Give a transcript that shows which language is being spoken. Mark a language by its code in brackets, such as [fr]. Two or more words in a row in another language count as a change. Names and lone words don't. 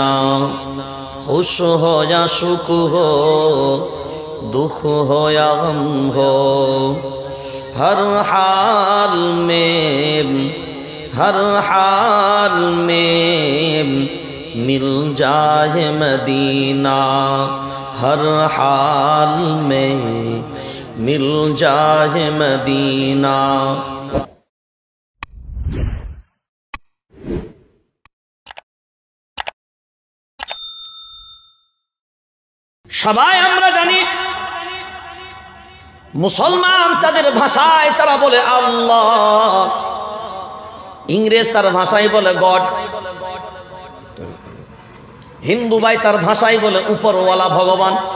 [ur] خوش ہو یا شک ہو، دکھ ہو یا غم ہو، ہر حال میں، ہر حال میں مل جائے مدینہ، ہر حال میں مل جائے مدینہ. [bn] সবাই আমরা জানি মুসলমান তাদের ভাষায় তারা বলে আল্লাহ, ইংরেজ তার ভাষায় বলে গড, হিন্দু ভাই তার ভাষায় বলে উপরওয়ালা ভগবান।